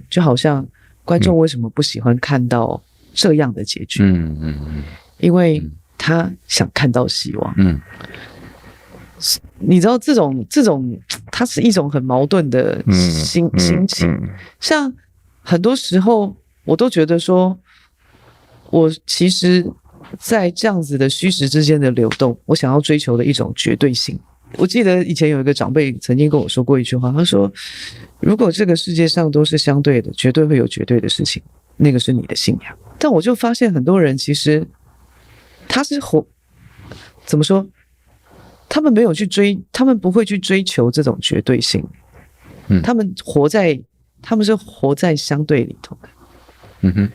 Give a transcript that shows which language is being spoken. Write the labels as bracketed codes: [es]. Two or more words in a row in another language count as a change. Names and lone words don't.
[zh] 就好像觀眾為什麼不喜歡看到這樣的結局？因為他想看到希望。你知道這種，它是一種很矛盾的心情。像很多時候，我都覺得說，我其實。在這樣子的虛實之間的流動，我想要追求的一種絕對性。我記得以前有一個長輩曾經跟我說過一句話，他說：“如果這個世界上都是相對的，絕對會有絕對的事情，那個是你的信仰。” 但我就發現很多人其實他是怎麼說？他們沒有去他們不會去追求這種絕對性。他們是活在相對裡頭的。